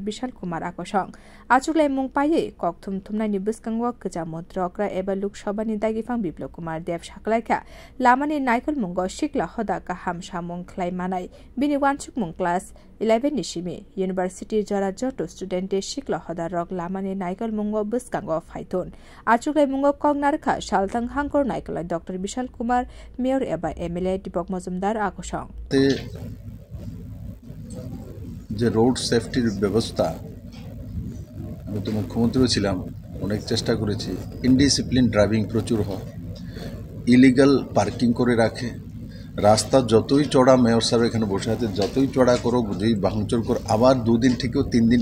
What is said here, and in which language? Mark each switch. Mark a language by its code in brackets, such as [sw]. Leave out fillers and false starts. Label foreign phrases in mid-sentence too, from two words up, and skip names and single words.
[trp] विशाल कुमार आकसं आचुक्लाय मुंग पायै ककथुम थुमनायनि बिस्कांगो गजा मन्त्रक एबा लोकसभानि दागिफां बिप्लब कुमार देव साकलायका लामानि नायकल मुंगो शिकला हदा गाहाम सामुं ख्लाय मानाय बिनि वानसुक मुंग क्लास 11 निसिमी यूनिवर्सिटी जरा जटो स्टूडेंटे शिकला हदा रक लामानि नायकल मुंगो बिस्कांगो फाइथुन आचुक्लाय मुंगो कंगनारखा सालथां हांकर नायकलाय डॉक्टर विशाल कुमार मेयर एबा एमएलए दीपक मजुमदार आकसं [bn] যে [en] road safety [bn] ব্যবস্থা আমি তো মুখ্যমন্ত্রীও ছিলাম অনেক চেষ্টা করেছি [en] indiscipline driving [bn] প্রচুর হয় [en] illegal parking [bn] করে রাখে রাস্তা যতই চড়া মেয়র সাহেব এখানে বসে আছে যতই চড়া করো যদি ভাঙচুর করো আবার 2 দিন থেকেও 3 দিন